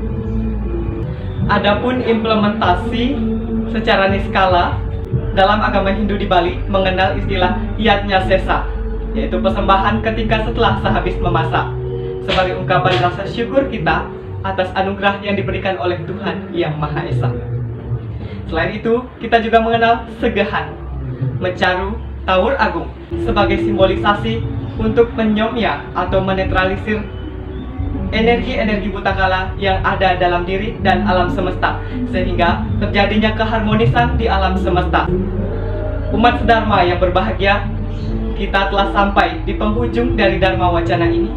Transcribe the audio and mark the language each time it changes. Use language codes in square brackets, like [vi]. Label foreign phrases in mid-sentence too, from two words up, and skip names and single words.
[id] Adapun implementasi secara niskala dalam agama Hindu di Bali mengenal istilah yatnya sesa, yaitu persembahan ketika setelah sehabis memasak, sebagai ungkapan rasa syukur kita atas anugerah yang diberikan oleh Tuhan Yang Maha Esa. Selain itu, kita juga mengenal segehan, mencaru, tawur agung sebagai simbolisasi untuk menyomya atau menetralisir energi-energi butakala yang ada dalam diri dan alam semesta, sehingga terjadinya keharmonisan di alam semesta. Umat Dharma yang berbahagia, kita telah sampai di penghujung dari Dharma Wacana ini.